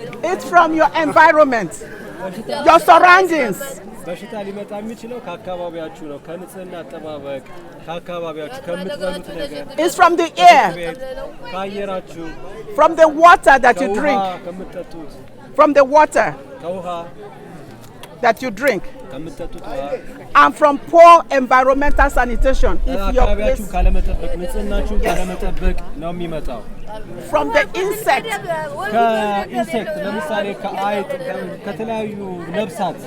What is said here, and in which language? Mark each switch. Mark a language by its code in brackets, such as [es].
[en] It's from your environment, your surroundings. [am] በሽታ ሊመጣ የሚችለው ከአካባቢያችሁ ነው። ከንጽህና አጠባበቅ ከአካባቢያችሁ ከምትበሉት ነገር [en] It's from the air, [am] ከአየራችሁ [en] from the water that you drink, [am] ከምትጠጡት [en] from the water [am] ከውሃ [en] that you drink, [am] ከምትጠጡት ውሃ [en] and from poor environmental sanitation. If your [am] አካባቢያችሁ ካለመጠበቅ ንጽህናችሁን ካለመጠበቅ ነው የሚመጣው። [en] From the insect, [am] ከኢንሴክት ለምሳሌ ከአይጥ ከተለያዩ ነፍሳት